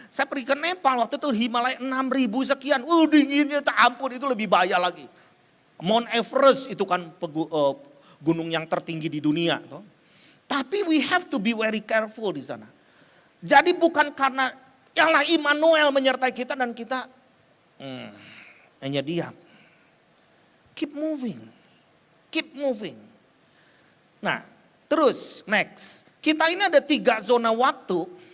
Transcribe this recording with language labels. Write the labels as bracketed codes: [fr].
[id] Saya pergi ke Nepal waktu itu Himalaya 6.000 sekian. Dinginnya tak ampun, itu lebih bahaya lagi. Mount Everest itu kan gunung yang tertinggi di dunia. [en] Tapi we have to be very careful [id] di sana. Jadi bukan karena Allah Immanuel menyertai kita dan kita hanya diam. [en] Keep moving. Keep moving. [id] Nah terus [en] next. [id] Kita ini ada 3 zona waktu.